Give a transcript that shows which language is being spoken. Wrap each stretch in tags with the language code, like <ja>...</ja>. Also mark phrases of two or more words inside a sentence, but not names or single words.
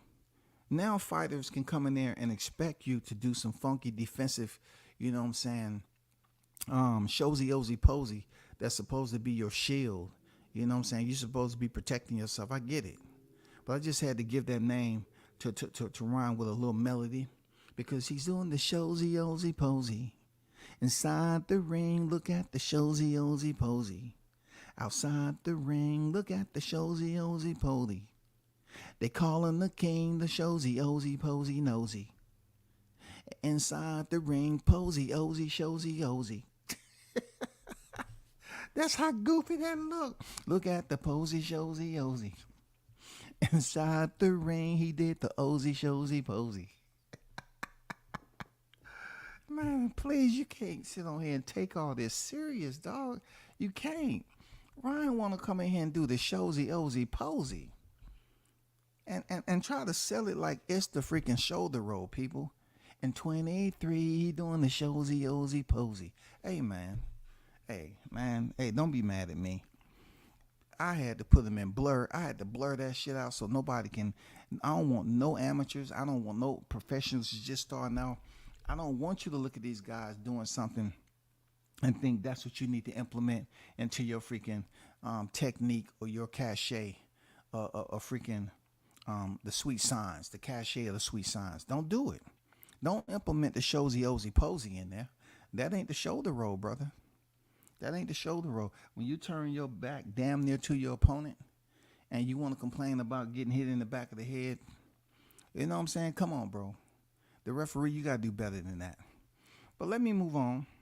<en>Now fighters can come in there and expect you to do some funky defensive, Shozy Ozy Posy that's supposed to be your shield. You know what I'm saying? You're supposed to be protecting yourself. I get it. But I just had to give that name to rhyme with a little melody because he's doing the showsy ozy posy. Inside the ring, look at the showsy ozy posy. Outside the ring, look at the showsy ozy posy. They call him the king, the showsy ozy posy nosy. Inside the ring, posy ozy showsy ozy. That's how goofy that look. Look at the posy showsy ozy. Inside the ring, he did the ozy showsy posy. Man, please, you can't sit on here and take all this serious, dog. You can't. Ryan want to come in here and do the showsy ozy posy. And try to sell it like it's the freaking shoulder roll, people. In 23, he doing the showsy ozy posy. Hey, man. Hey, don't be mad at me. I had to put them in blur. I had to blur that shit out so nobody can. I don't want no amateurs. I don't want no professionals just starting out. I don't want you to look at these guys doing something and think that's what you need to implement into your freaking technique or your cachet, freaking the sweet signs, the cachet of the sweet signs. Don't do it. Don't implement the showsy ozy posy in there. That ain't the shoulder roll, brother. That ain't the shoulder roll. When you turn your back damn near to your opponent and you want to complain about getting hit in the back of the head, you know what I'm saying? Come on, bro. The referee, you got to do better than that. But let me move on.</en>